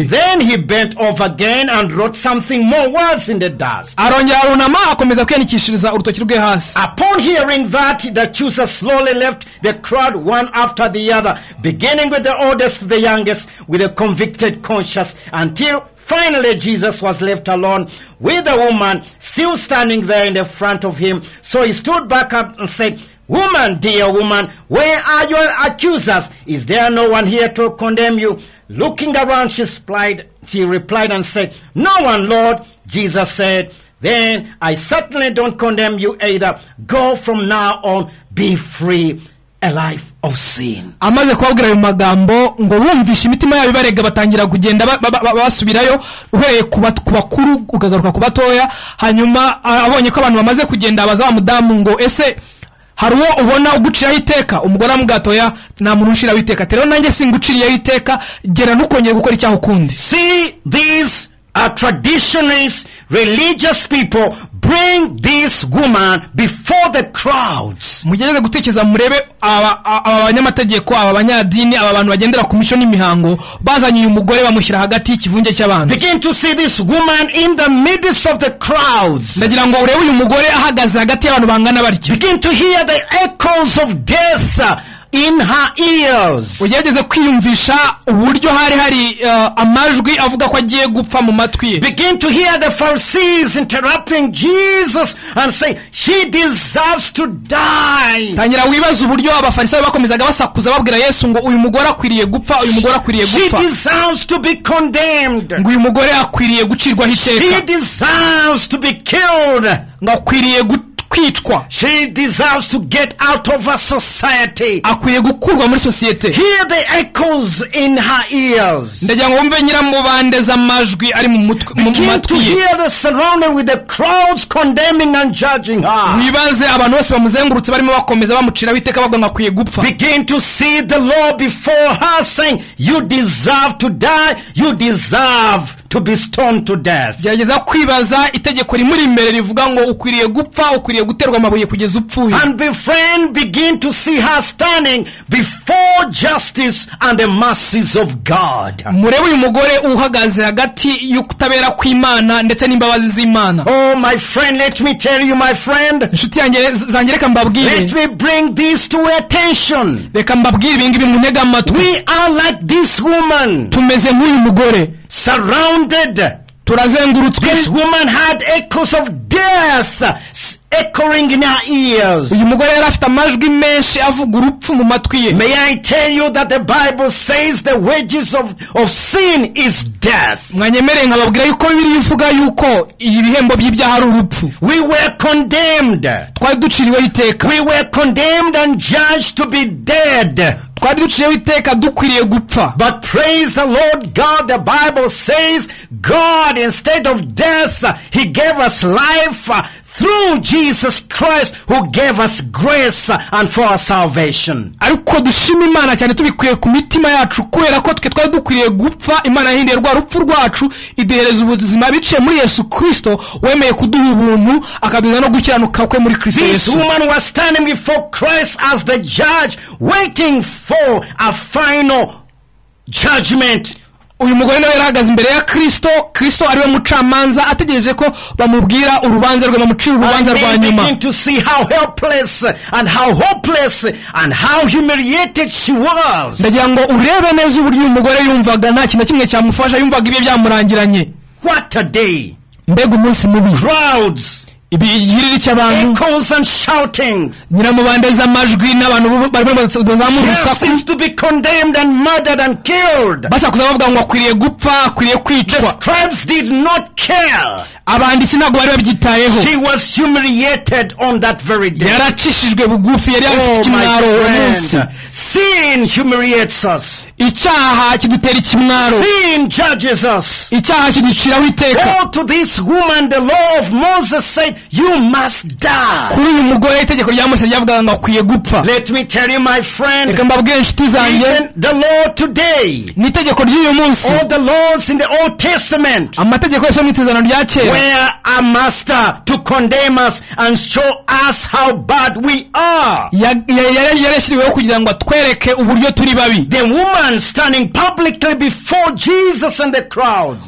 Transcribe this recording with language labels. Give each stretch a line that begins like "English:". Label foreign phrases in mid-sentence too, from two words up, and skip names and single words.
English: Then he bent over again and wrote something more words in the dust.
Kinyarwanda: arongera arunama akomeza kwiyandikishiriza urutoki rwe hasi.
English: Upon hearing that, the accusers slowly left the crowd one after the other, beginning with the oldest to the youngest, with a convicted conscience, until finally Jesus was left alone with the woman still standing there in the front of him. So he stood back up and said, woman, dear woman, where are your accusers? Is there no one here to condemn you? Looking around, she replied and said, no one, Lord. Jesus said, then I certainly don't condemn you either. Go from now on, be free, a life of sin.
Kinyarwanda: amaze kubabwira ayo magambo ngo bumvishe imitima yabo ibarega batangira kugenda basubirayo, uhereye ku bakuru ukagaruka ku batoya. hanyuma abonye ko abantu bamaze kugenda abaza wa mudamu ngo ese hari uwo ubona uguciraho iteka? umugore amugatoya nta muntu ushiraho iteka, rero nanjye singuciriyeho iteka, gera ntukongere gukora icyaha ukundi.
English: See, these traditionalists, religious people bring this woman before the crowds.
Kinyarwanda: mugereze gutekereza murebe aba banyamategeko, aba banyadini, aba bantu bagendera ku mico n'imihango bazanye uyu mugore bamushyira hagati y'ikivunge cy'abantu.
English: Begin to see this woman in the midst of the crowds.
Kinyarwanda: ndagira ngo urebe uyu mugore ahagaze hagati y'abantu bangana batyo.
English: Begin to hear the echoes of death in her ears.
Kinyarwanda: ugerageze kwiyumvisha uburyo hari amajwi avuga ko agiye gupfa mu matwi ye.
English: Begin to hear the Pharisees interrupting Jesus and say, she deserves to die.
Kinyarwanda: tangira wibaza uburyo abafarisayo bakomezaga basakuza babwira Yesu ngo uyu mugore akwiriye gupfa, uyu mugore akwiriye gupfa.
English: She deserves to be condemned.
Kinyarwanda: ngo uyu mugore akwiriye gucirwaho iteka.
English: She deserves to be killed.
Kinyarwanda: ngo akwiriye kwicwa.
English: She deserves to get out of her society.
Kinyarwanda: akwiye gukurwa muri sosiyete.
English: Hear the echoes in her ears.
Kinyarwanda: ndagira ngo wumve nyiramubande z'amajwi ari mu
English: Begin to hear the surrounding with the crowds condemning and judging her.
Kinyarwanda: wibaze abantu bose bamuzengurutse barimo bakomeza bamuciraho iteka bavuga ngo akwiye gupfa.
English: Begin to see the law before her saying, you deserve to die, you deserve to be stoned to death.
Kinyarwanda: gerageza kwibaza itegeko rimuri imbere rivuga ngo ukwiriye gupfa, ukwiriye guterwa amabuye kugeza upfuye.
English: And befriend, begin to see her standing before justice and the mercies of God.
Kinyarwanda: murebe uyu mugore uhagaze hagati y'ukutabera kw'Imana ndetse n'imbabazi z'Imana.
English: Oh my friend, let me tell you, my friend,
Kinyarwanda: inshuti yanjye zanjye reka mbabwire,
English: let me bring this to attention.
Kinyarwanda: reka mbabwire ibingibi muntege amatwi.
English: We are like this woman,
Kinyarwanda: tumeze nk'uyu mugore,
English: surrounded.
Kinyarwanda: turazengurutswe.
English: This woman had echoes of death echoing in her ears.
Kinyarwanda: uyu mugore yari afite amajwi menshi avuga urupfu mu matwi ye.
English: May I tell you that the Bible says the wages of sin is death.
Kinyarwanda: mwanyemereye nkababwira yuko Bibiliya ivuga yuko ibihembo by'ibyaha ari urupfu.
English: We were condemned.
Kinyarwanda: twari duciriweho iteka.
English: We were condemned and judged to be dead.
Kinyarwanda: twari duciriweho iteka dukwiriye gupfa.
English: But praise the Lord God, the Bible says God, instead of death, He gave us life through Jesus Christ, who gave us grace and for our salvation.
Kinyarwanda: ariko dushima Imana cyane tubikuye ku mitima yacu kubera ko twe twari dukwiriye gupfa. Imana yahinduye rwa rupfu rwacu iduhereza ubuzima biciye muri Yesu Kristo wemeye kuduha ubuntu akaduha no gukiranuka kwe muri Kristo
English: This
Kinyarwanda: Yesu.
English: woman was standing before Christ as the judge, waiting for a final judgment.
Kinyarwanda: uyu mugore nawe yarahagaze imbere ya Kristo. Kristo ariwe mucamanza ategereje ko bamubwira urubanza rwe, bamucira urubanza rwa nyuma.
English: Begin to see how helpless and how hopeless and how humiliated she was.
Kinyarwanda: ndagira ngo urebe neza uburyo uyu mugore yumvaga nta kintu kimwe cyamufasha, yumvaga ibihe byamurangiranye.
English: What a day.
Kinyarwanda: mbega umunsi mubi.
English: Crowds,
Kinyarwanda: ibigiriri cy'abantu,
English: echoes and shoutings.
Kinyarwanda: nyiramubande z'amajwi n'abantu barimo bazamura urusaku.
English: Justice to be condemned and murdered and killed.
Kinyarwanda: basakuza bavuga ngo akwiriye gupfa, akwiriye
English: The
Kinyarwanda: kwicwa.
English: scribes did not care.
Kinyarwanda: abanditsi ntabwo bari babyitayeho.
English: She was humiliated on that very day.
Kinyarwanda: yaracishijwe bugufi, yari afite ikimwaro uwo munsi.
English: Sin humiliates us.
Kinyarwanda: icyaha kidutera ikimwaro.
English: Sin judges us.
Kinyarwanda: icyaha kiduciraho iteka.
English: Oh, to this woman the law of Moses said you must die.
Kinyarwanda: kuri uyu mugore itegeko rya Mose ryavugaga ngo akwiye gupfa.
English: Let me tell you, my friend,
Kinyarwanda: reka mbabwire inshuti zanjye,
English: even the law today,
Kinyarwanda: n'itegeko ry'uyu munsi,
English: all the laws in the Old Testament,
Kinyarwanda: amategeko yose mu Isezerano rya kera,
English: were a master to condemn us and show us how bad we are.
Kinyarwanda: yarashyiriweho kugira ngo atwereke uburyo turi babi.
English: The woman standing publicly before Jesus and the crowds,